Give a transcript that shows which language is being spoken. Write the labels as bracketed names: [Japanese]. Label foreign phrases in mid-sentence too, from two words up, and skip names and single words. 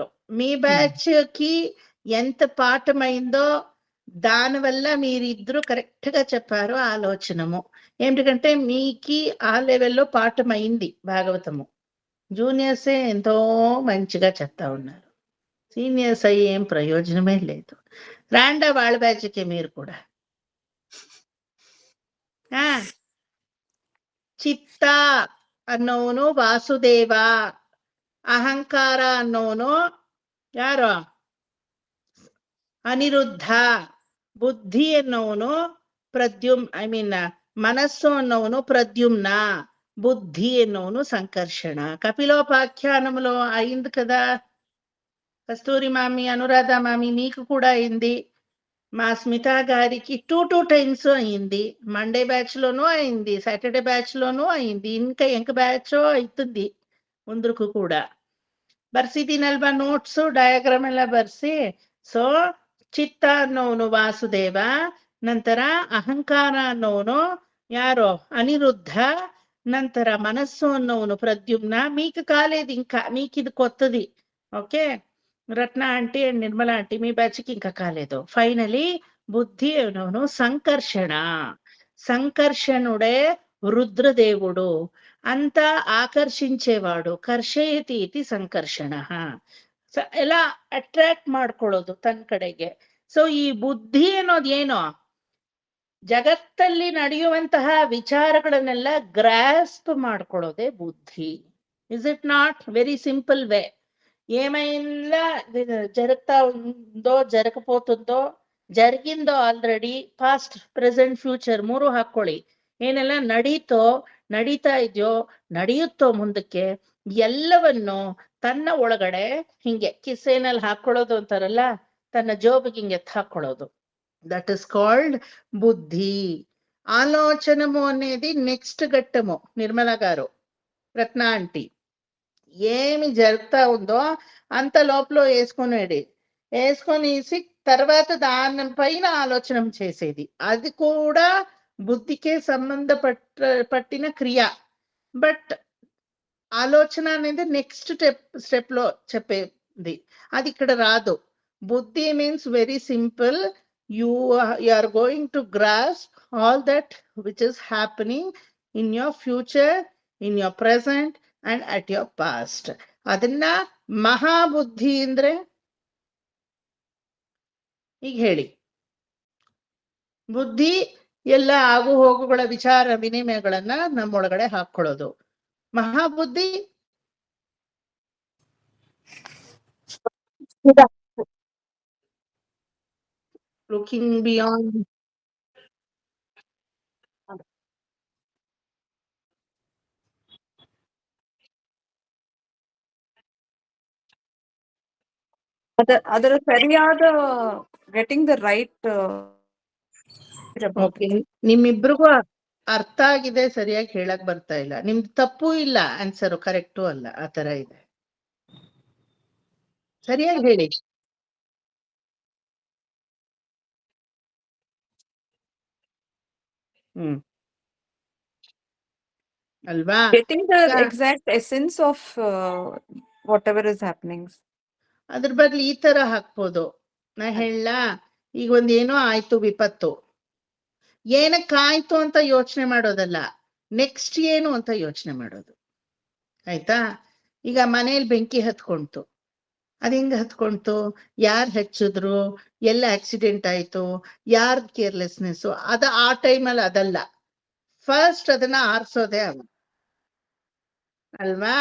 [Telugu] మీ బ్యాచ్ కి ఎంత పాఠమైందో దానివల్ల మీరిద్దరూ కరెక్ట్ గా చెప్పారు. ఆలోచనము ఏమిటంటే మీకి ఆ లెవెల్లో పాఠమైంది భాగవతము. జూనియర్సే ఎంతో మంచిగా చెప్తా ఉన్నారు, సీనియర్స్ అయ్యి ఏం ప్రయోజనమే లేదు. రాండా వాళ్ళ బ్యాచ్కి మీరు కూడా. [Kannada] ಚಿತ್ತ ಅನ್ನೋನು ವಾಸುದೇವ, ಅಹಂಕಾರ ಅನ್ನೋನು ಯಾರು ಅನಿರುದ್ಧ, ಬುದ್ಧಿ ಅನ್ನೋನು ಮನಸ್ಸು ಅನ್ನೋನು ಪ್ರದ್ಯುಮ್ನ, ಬುದ್ಧಿ ಅನ್ನೋನು ಸಂಕರ್ಷಣ. [Telugu] కపిలోపాఖ్యానంలో అయింది కదా కస్తూరి మామి, అనురాధ మామి, మీకు కూడా అయింది. మా స్మిత గారికి 2 times అయింది. మండే బ్యాచ్ లోనూ అయింది, సాటర్డే బ్యాచ్ లోనూ అయింది, ఇంకా ఎంక బ్యాచ్ అవుతుంది [Kannada] ಮುಂದಕ್ಕೂ ಕೂಡ. ಬರ್ಸಿದ್ದೀನಲ್ವಾ ನೋಟ್ಸ್ ಡಯಾಗ್ರಾಮ್ ಎಲ್ಲ ಬರ್ಸಿ. ಸೊ ಚಿತ್ತ ಅನ್ನೋನು ವಾಸುದೇವ, ನಂತರ ಅಹಂಕಾರ ಅನ್ನೋನು ಯಾರೋ అనిరుద్ధ, ನಂತರ మనస్సు ಅನ್ನೋನು ప్రద్యుమ్న. [Telugu] మీకు కాలేదు ఇంకా, మీకు ఇది కొత్తది. ఓకే, రత్న ఆంటీ అండ్ నిర్మల ఆంటీ మీ బ్యాచ్కి ఇంకా కాలేదు. ఫైనలీ బుద్ధి ಅನ್ನೋನು సంకర్షణ. సంకర్షణుడే రుద్రదేవుడు, అంతా ఆకర్షించేవాడు. [Kannada] కర్షయతి ಇತಿ ಸಂಕರ್ಷಣ, ಎಲ್ಲ ಅಟ್ರಾಕ್ಟ್ ಮಾಡ್ಕೊಳ್ಳೋದು ತನ್ನ ಕಡೆಗೆ. ಸೊ ಈ ಬುದ್ಧಿ ಅನ್ನೋದು ಏನೋ ಜಗತ್ತಲ್ಲಿ ನಡೆಯುವಂತಹ ವಿಚಾರಗಳನ್ನೆಲ್ಲ ಗ್ರಾಸ್ಪ್ ಮಾಡ್ಕೊಳ್ಳೋದೇ ಬುದ್ಧಿ. [English] Is it not very simple way? [Telugu] ఏమైనా జరుగుతా ఉందో, జరగపోతుందో, జరిగిందో ఆల్రెడీ, [English] past present future [Telugu] 3 ಹಾಕೊಳ್ಳಿ. [Kannada] ಏನೆಲ್ಲ ನಡೀತಾ ಇದೆಯೋ, ನಡೆಯುತ್ತೋ ಮುಂದಕ್ಕೆ, ಎಲ್ಲವನ್ನು ತನ್ನ ಒಳಗಡೆ ಹಿಂಗೆ ಕಿಸೆನಲ್ಲಿ ಹಾಕೊಳ್ಳೋದು ಅಂತಾರಲ್ಲ, ತನ್ನ ಜೋಬಿಗೆ ಹಿಂಗೆ ಹಾಕೊಳ್ಳೋದು. [English] That is called [Telugu] బుద్ధి. ఆలోచనము అనేది నెక్స్ట్ ఘట్టము. నిర్మల గారు, రత్న ఆంటీ, ఏమి జరుగుతా ఉందో అంత లోపల వేసుకొనేసి తర్వాత దానిపైన ఆలోచన చేసేది. అది కూడా బుద్ధికే పట్టిన క్రియ. బట్ ఆలోచన అనేది [English] next step [Telugu] లో చెప్పేది, అది ఇక్కడ రాదు. బుద్ధి [English] means very simple. You are going to grasp all that which is happening in your future, in your present and at your past. [Kannada] ಅದನ್ನ ಮಹಾಬುದ್ಧಿ ಅಂದ್ರೆ ಈಗ ಹೇಳಿ. ಬುದ್ಧಿ ಎಲ್ಲ ಆಗು ಹೋಗುಗಳ ವಿಚಾರ ವಿನಿಮಯಗಳನ್ನ ನಮ್ಮೊಳಗಡೆ ಹಾಕೊಳ್ಳೋದು. [English] ಮಹಾಬುದ್ಧಿ looking beyond. [Kannada] ಅದರ ಸರಿಯಾದ [English] getting the right. [Kannada] ನಿಮ್ಮಿಬ್ರಿಗೂ ಅರ್ಥ ಆಗಿದೆ, ಸರಿಯಾಗಿ ಹೇಳಕ್ ಬರ್ತಾ ಇಲ್ಲ. ನಿಮ್ದು ತಪ್ಪು ಇಲ್ಲ, [English] answer correct [Kannada] ಅಲ್ಲ, ಆತರ ಇದೆ. ಸರಿಯಾಗಿ ಹೇಳಿ. ಅಲ್ವಾ? [English] getting the exact essence of whatever is happening. [Kannada] ಅದ್ರ ಬದಲು ಈ ತರ ಹಾಕ್ಬೋದು. ನಾ ಹೇಳ, ಈಗ ಒಂದೇನೋ ಆಯ್ತು ವಿಪತ್ತು, ಏನಕ್ಕಾಯ್ತು ಅಂತ ಯೋಚನೆ ಮಾಡೋದಲ್ಲ, ನೆಕ್ಸ್ಟ್ ಏನು ಅಂತ ಯೋಚನೆ ಮಾಡೋದು. ಆಯ್ತಾ? ಈಗ ಮನೇಲಿ ಬೆಂಕಿ ಹತ್ಕೊಂತು, ಅದ್ ಹೆಂಗ್ ಹತ್ಕೊಂತು, ಯಾರ್ ಹಚ್ಚಿದ್ರು, ಎಲ್ಲ ಆಕ್ಸಿಡೆಂಟ್ ಆಯ್ತು, ಯಾರ್ ಕೇರ್ಲೆಸ್ನೆಸ್, ಆ ಟೈಮಲ್ಲಿ ಅದಲ್ಲ, ಫಸ್ಟ್ ಅದನ್ನ ಆರ್ಸೋದೇ ಅವನು ಅಲ್ವಾ.